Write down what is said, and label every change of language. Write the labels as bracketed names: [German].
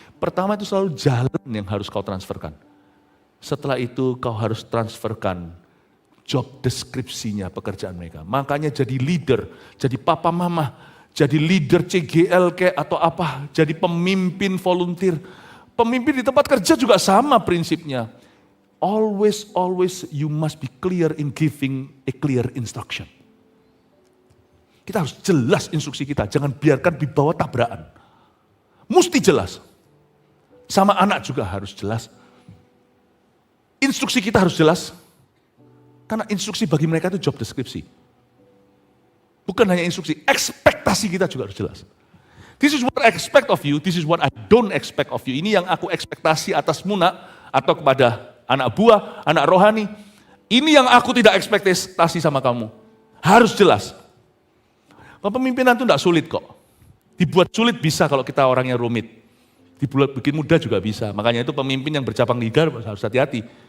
[Indonesian] Pertama itu selalu jalan yang harus kau transferkan. Setelah itu kau harus transferkan job deskripsinya pekerjaan mereka. Makanya jadi leader, jadi papa mama, jadi leader CGL atau apa, jadi pemimpin volunteer. Pemimpin di tempat kerja juga sama prinsipnya. [English] Always you must be clear in giving a clear instruction. [Indonesian] Kita harus jelas instruksi kita, jangan biarkan dibawa tabrakan. Mesti jelas. Sama anak juga harus jelas. Instruksi kita harus jelas. Karena instruksi bagi mereka itu job deskripsi. Bukan hanya instruksi, ekspektasi kita juga harus jelas. [English] This is what I expect of you, this is what I don't expect of you. [Indonesian] Ini yang aku ekspektasi atasmu nak, atau kepada anak buah, anak rohani. Ini yang aku tidak ekspektasi sama kamu. Harus jelas. Kepemimpinan itu tidak sulit kok. Dibuat sulit bisa kalau kita orangnya rumit. Dibuat bikin mudah juga bisa. Makanya itu pemimpin yang bercabang liga harus hati-hati.